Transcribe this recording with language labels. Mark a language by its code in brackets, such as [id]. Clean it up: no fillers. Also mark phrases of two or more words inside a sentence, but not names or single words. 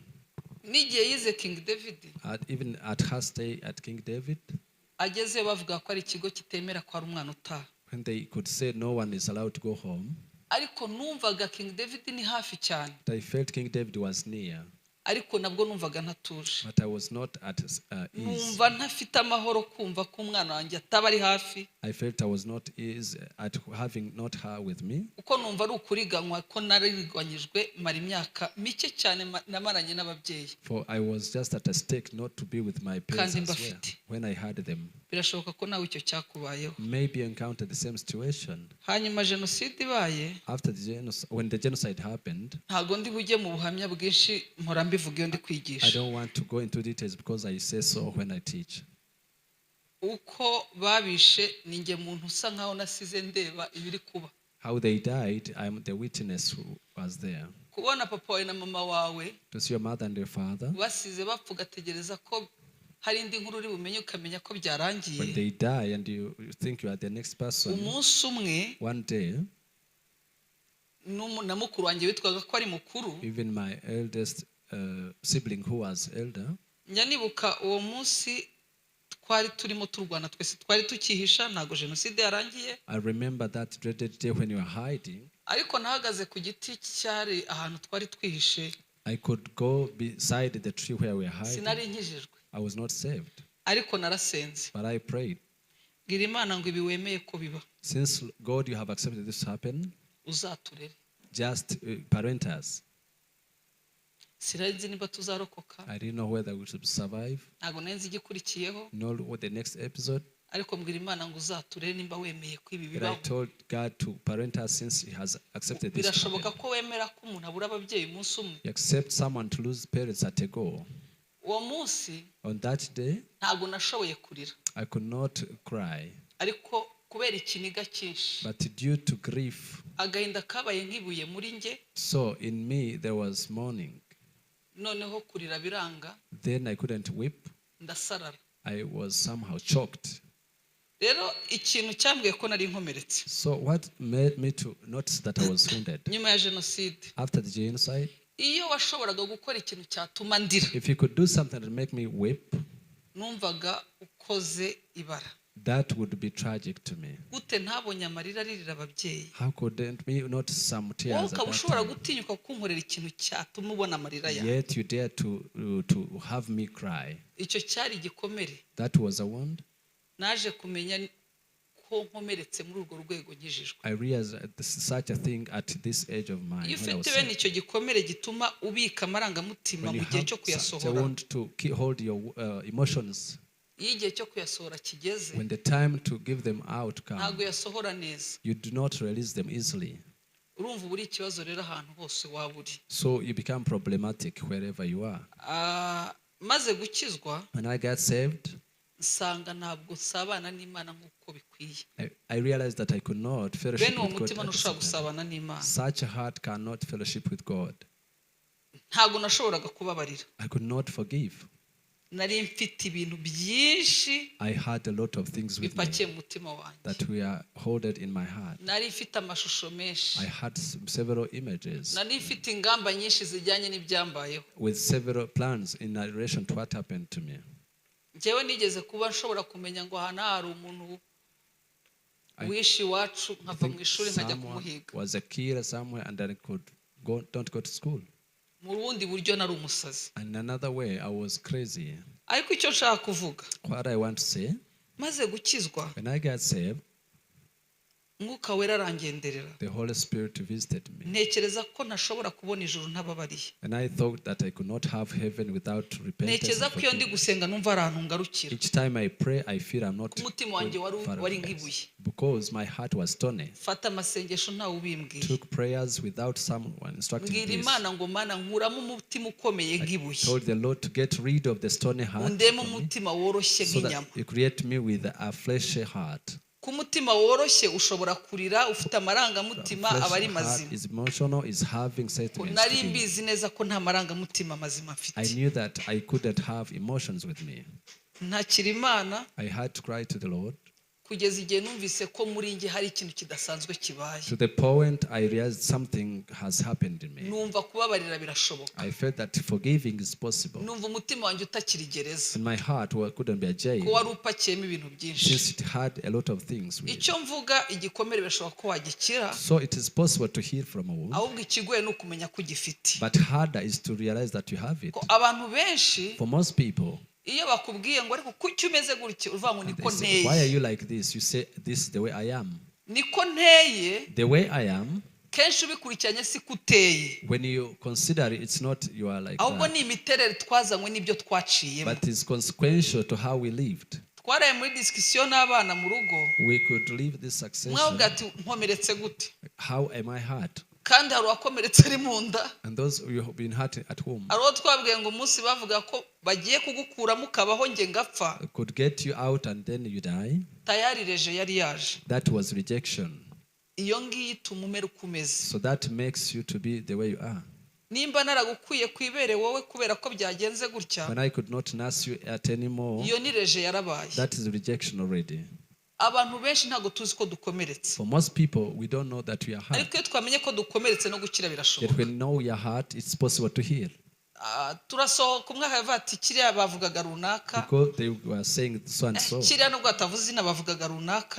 [rw] N'igihe yize King David, [en] Even at her stay at King David, [rw] ageze bavuga ko ari ikigo kitemera ko ari umwana utaha. [en] when they could say no one is allowed to go home, [rw] Ariko numvaga King David ni hafi cyane, [en] I felt King David was near, [rw] ariko nabwo numvaga ntatuje. [en] but I was not at ease. [rw] Numva ntafite amahoro kumva ko umwana wanjye ataba ari hafi, [en] I felt I was not easy at having not her with me, [rw] uko numva ari ukuriganywa ko nariganyijwe mara imyaka mike cyane namaranye n'ababyeyi. [en] for I was just at a stake not to be with my parents [rw] Kandi [en] as well, [rw] mbafite. [en] when I had them. [rw] Birashoboka ko nawe icyo cyakubayeho. [en] Maybe you encountered the same situation. [rw] Hanyuma jenoside ibaye, [en] After when the genocide happened, [rw] ntago ndi bujye mu buhamya bwinshi, mpora mbivuga iyo ndi [en] I [rw] kwigisha. [en] don't want to go into details because I say so when I teach. [rw] Uko babishe ni njye muntu usa nkaho nasize ndeba ibiri kuba. [en] How they died, I'm the witness who was there. [rw] Kubona papa wawe na mama wawe [en] To see your mother and your father, [rw] basize bapfa ugategereza ko hari indi nkuru uri bumenye ukamenya ko [en] when [rw] byarangiye. [en] they die and you think you are the next person, [rw] Umunsi umwe [en] one day, [rw] na mukuru wanjye witwaga ko ari mukuru, [en] even my eldest sibling who was elder, [rw] njya nibuka uwo munsi twari turimo turwana, twese twari tukihisha, ntago jenoside yarangiye. [en] I remember that dreaded day when you were hiding. [rw] Ariko nahagaze ku giti cyari ahantu twari twihishe, [en] I could go beside the tree where we were hiding. [rw] sinari nkijijwe, [en] I was not saved, [rw] ariko narasenze [en] but I prayed. [rw] bwira Imana ngo ibi wemeye ko biba, [en] Since God, you have accepted this happen, [rw] uzaturere. [en] just parent us. [rw] Sinari niba tuzarokoka, [en] I didn't know whether we should survive, [rw] ntago nari nzi igikurikiyeho, [en] nor what the next episode. [rw] ariko mbwira Imana ngo uzaturere nimba wemeye ko ibi [en] But I [rw] bibaho. [en] told God to parent us since He has accepted this. [rw] Birashoboka [en] happen. [rw] ko wemera ko umuntu abura ababyeyi umunsi umwe. [en] You accept someone to lose parents at a go. [rw] Uwo munsi [en] On that day, [rw] ntago nashoboye kurira, [en] I could not cry, [rw] ariko kubera ikiniga cyinshi, [en] but due to grief, [rw] agahinda kabaye nk'ibuye muri njye, [en] so in me there was mourning. [rw] noneho kurira biranga, [en] Then I couldn't weep. [rw] ndasarara. [en] I was somehow choked. [rw] Rero ikintu cyambwiye ko nari nkomeretse [en] So what made me to notice that I was wounded? [rw] nyuma ya jenoside, [en] After the genocide, [rw] iyo washoboraga gukora ikintu cyatuma ndira, [en] if you could do something to make me weep, [rw] numvaga ukoze ibara. [en] that would be tragic to me. [rw] Gute ntabonye amarira aririra ababyeyi, [en] How couldn't me notice some [rw] wowe [en] tears at [rw] ukaba [en] that [rw] ushobora [en] time? [rw] gutinyuka kunkorera ikintu cyatuma ubona amarira yawe. [en] Yet you dare to have me cry. [rw] Icyo cyari igikomere. [en] That was a wound. [rw] Naje kumenya ko nkomeretse muri urwo rwego nkijijwe. [en] I realized that this is such a thing at this age of mine. [rw] Iyo [en] When I was [rw] ufite bene icyo gikomere gituma ubika amarangamutima [en] when you [rw] mu gihe [en] have [rw] cyo [en] such a [rw] kuyasohora, [en] wound to hold your emotions, [rw] iyo igihe cyo kuyasohora kigeze, [en] when the time to give them out [rw] ntabwo [en] comes, [rw] yasohora neza. [en] you do not release them easily. [rw] Urumva uba uri ikibazo rero ahantu hose waba uri. [en] So you become problematic wherever you are. [rw] Maze gukizwa, [en] When I got saved, [rw] nsanga ntabwo nsabana n'Imana nk'uko bikwiye. [en] I realized that I could not fellowship [rw] Bene uwo [en] with God. [rw] mutima [en] At the [rw] ntushobora [en] same time. [rw] gusabana n'Imana. [en] Such a heart cannot fellowship with God. [rw] Ntabwo nashoboraga kubabarira. [en] I could not forgive. [rw] nari mfite ibintu byinshi [en] I had a lot of things with me [rw] bipakiye mu mutima wanjye. [en] that were hoarded in my heart. [rw] Nari mfite amashusho menshi. [en] I had several images [rw] Nari mfite ingamba nyinshi zijyanye n'ibyambayeho. [en] with several plans in relation to what happened to me. [rw] Njyewe nigeze kuba nshobora kumenya ngo hano hari umuntu wishi iwacu nkava mu ishuri nkajya [en] Someone [rw] kumuhiga. [en] was a killer somewhere and then I could don't go to school. [rw] Mu bundi buryo nari umusazi. [en] And another way, I was crazy. [rw] Ariko icyo nshaka kuvuga, [en] What I want to say, [rw] maze gukizwa, [en] when I got saved, [rw] Mwuka Wera arangenderera. [en] the Holy Spirit visited me. [rw] Ntekereza ko ntashobora kubona ijuru ntababariye. [en] And I thought that I could not have heaven without repentance. [rw] Ntekereza [en] and [rw] ko iyo ndi [en] forgiveness. [rw] gusenga numva ari ahantu ngarukira. [en] Each time I pray, I feel I'm not [rw] Ku mutima wanjye [en] far [rw] wari [en] away. [rw] nk'ibuye. [en] Because my heart was stony. [rw] Fata amasengesho ntawe ubimbwiye. [en] Took prayers without someone instructing [rw] Mbwira [en] this. [rw] Imana ngo Mana nkuramo umutima ukomeye nk'ibuye. [en] Told the Lord to get rid of the stony heart [rw] Undemo [en] from me, [rw] umutima woroshye [en] so [rw] nk'inyama. [en] that you create me with a fleshy heart. [rw] Ku mutima woroshye ushobora kurira ufite [en] A [rw] amarangamutima aba ari [en] fleshy heart [rw] mazima. [en] is emotional, is having sentiments. [rw] Nari [en] to be. [rw] mbizi neza ko nta marangamutima mazima [en] I [rw] mfite. [en] knew that I couldn't have emotions with me. [rw] Ntakira Imana [en] I had to cry to the Lord [rw] kugeza igihe numvise ko muri njye hari ikintu kidasanzwe kibaye. [en] to the point I realized something has happened in me. [rw] Numva kubabarira birashoboka. [en] I felt that forgiving is possible. [rw] Numva umutima wanjye utakiri gereza. [en] And my heart couldn't be a [rw] Ko [en] jail [rw] wari upakiyemo ibintu byinshi. [en] since it had a lot of things with it. [rw] Icyo mvuga igikomere birashoboka ko wagikira. [en] So it is possible to heal from a wound, [rw] Ahubwo ikigoye ni ukumenya ko ugifite. [en] but harder is to realize that you have it. [rw] Ko abantu benshi [en] For most people, [rw] iyo bakubwiye ngo ariko kuki umeze gutya uvuga ngo niko [en] they say, why are [rw] nteye. [en] you like this? You say, this is the way I am. [rw] Niko nteye [en] The way I am, [rw] kenshi ubikurikiranye si kuteye. [en] when you consider it, it's not you are like [rw] Ahubwo [en] that, [rw] ni imiterere twazanywe n'ibyo twaciyemo. [en] but it's consequential to how we lived. [rw] Twaraye muri discussion n'abana mu rugo. [en] We could live this succession. [rw] Mwabwa ati nkomeretse gute? [en] How am I hurt? [rw] Kandi hari uwakomeretse ari mu nda. [en] And those who have been hurt at home [rw] Hari uwo twabwiye ngo umunsi bavuga ko bagiye kugukuramo ukabaho nge ngapfa. [en] could get you out and then you die. [rw] Tayari reje yari yaje. [en] That was rejection. [rw] Iyo ngiyi ituma umera uko umeze. [en] So that makes you to be the way you are. [rw] Nimba naragukwiye kwibere wowe kubera ko byagenze gutya, [en] When I could not nurse you at anymore, [rw] iyo ni reje yarabaye. [en] that is rejection already. [rw] Abantu benshi ntago tuzi ko dukomeretse. [en] For most people, we don't know that we are hurt. [rw] Ariko iyo twamenye ko dukomeretse no gukira [en] Yet [rw] birashoboka. [en] when we know we are hurt, it's possible to heal. [rw] Turasohoka umwe akavuga ati kiriya bavugaga runaka. [en] Because they were saying so and so. [rw] Kiriya nubwo batavuze izina bavugaga runaka.